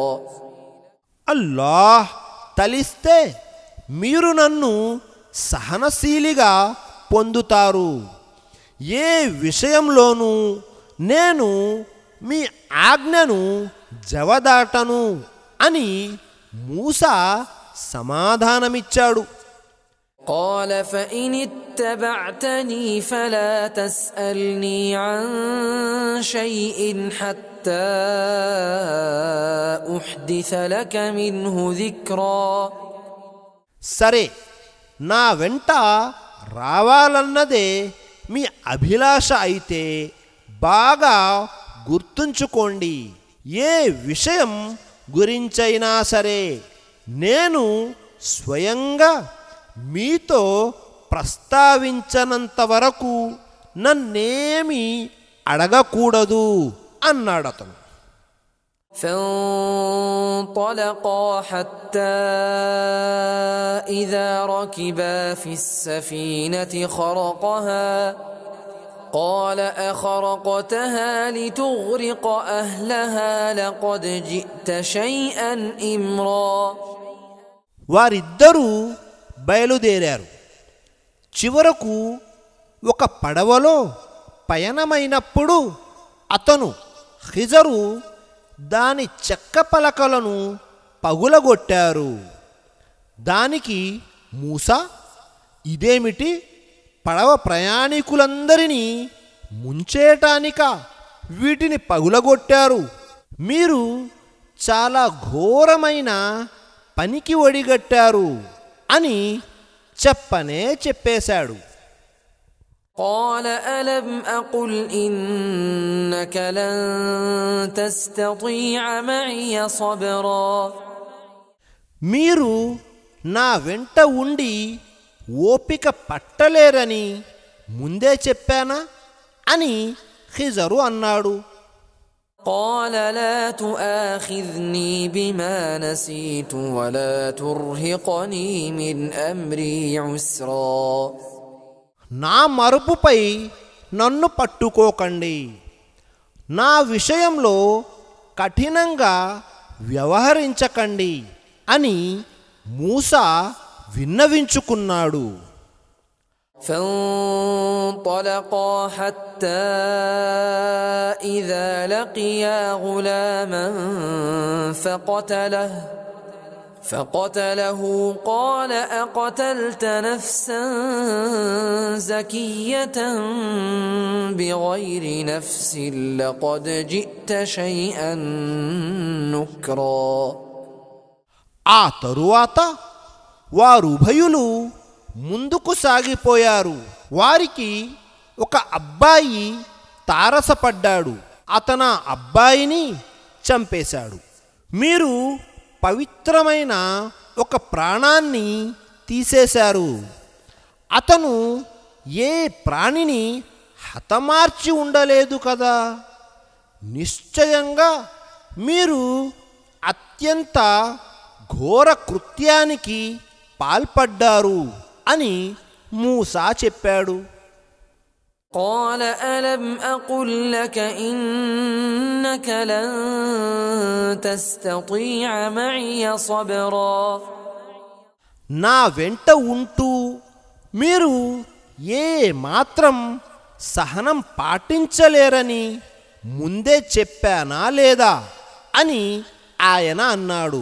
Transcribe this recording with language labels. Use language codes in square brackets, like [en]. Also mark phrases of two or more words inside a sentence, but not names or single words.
[te] అల్లాహ్ తలిస్తే మీరు నన్ను సహనశీలిగా పొందుతారు. ఏ విషయంలోనూ నేను మీ ఆజ్ఞను జవదాటను అని మూసా సమాధానమిచ్చాడు. [ar] قال فإن اتبعتني فلا تسألني عن شيء حتى أحدث لك منه ذكرا. [te] సరే, నా వెంట రావాలన్నదే మీ అభిలాష అయితే బాగా గుర్తుంచుకోండి. ఏ విషయం గురించైనా సరే నేను స్వయంగా మీతో ప్రస్తావించనంత వరకు నన్నేమీ అడగకూడదు అన్నాడతను. [ar] فانطلقا حتى إذا ركبا في السفينة خرقها قال أخرقتها لتغرق أهلها لقد جئت شيئا إمرا. [te] వారిద్దరూ బయలుదేరారు. చివరకు ఒక పడవలో పయనమైనప్పుడు అతను ఖిజరు దాని చెక్క పలకలను పగులగొట్టారు. దానికి మూసా, ఇదేమిటి, పడవ ప్రయాణికులందరినీ ముంచేయటానిక వీటిని పగులగొట్టారు? మీరు చాలా ఘోరమైన పనికి ఒడిగట్టారు అని చెప్పనే చెప్పేశాడు. [ar] قال ألم أقل إنك لن تستطيع معي صبرا. [te] మీరు నా వెంట ఉండి ఓపిక పట్టలేరని ముందే చెప్పానా అని ఖిజరు అన్నాడు. [ar] قال لا تؤاخذني بما نسيت ولا ترهقني من أمري عسرا. [te] నా మరుపుపై నన్ను పట్టుకోకండి, నా విషయంలో కఠినంగా వ్యవహరించకండి అని మూసా విన్నవించుకున్నాడు. [ar] فانطلقا حتى إذا لقيا غلاما فقتله قال أقتلت نفسا زكية بغير نفس لقد جئت شيئا نكرا. [te] ఆ తరువాత వారుభయులు ముందుకు సాగిపోయారు. వారికి ఒక అబ్బాయి తారసపడ్డాడు. అతను అబ్బాయిని చంపేశాడు. మీరు పవిత్రమైన ఒక ప్రాణాన్ని తీసేశారు. అతను ఏ ప్రాణిని హతమార్చి ఉండలేదు కదా. నిశ్చయంగా మీరు అత్యంత ఘోర కృత్యానికి పాల్పడ్డారు అని మూసా చెప్పాడు. [ar] قال ألم أقل لك إنك لن تستطيع معي صبرا. [te] నా వెంట ఉంటూ మీరు ఏ మాత్రం సహనం పాటించలేరని ముందే చెప్పానా లేదా అని ఆయన అన్నాడు.